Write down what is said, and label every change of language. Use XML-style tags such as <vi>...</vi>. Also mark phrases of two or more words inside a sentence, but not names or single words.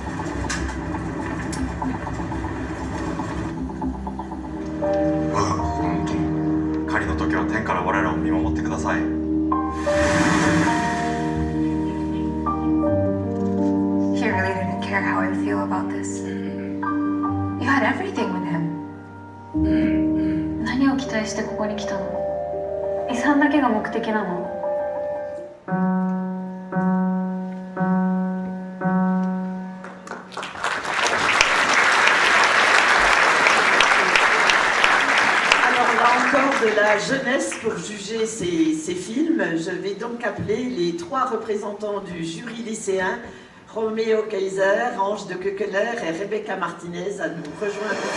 <ja>我が心の友狩りの時は天から我らを見守ってください</ja> <en>He really didn't care how I feel about this. You had everything with him.</en> <ja>何を期待してここに来たの？遺産だけが目的なの？</ja> <fr>De la jeunesse pour juger ces films. Je vais donc appeler les 3 représentants du jury lycéen, Roméo Kaiser, Ange de Kökeler et Rebecca Martinez, à nous rejoindre.</fr>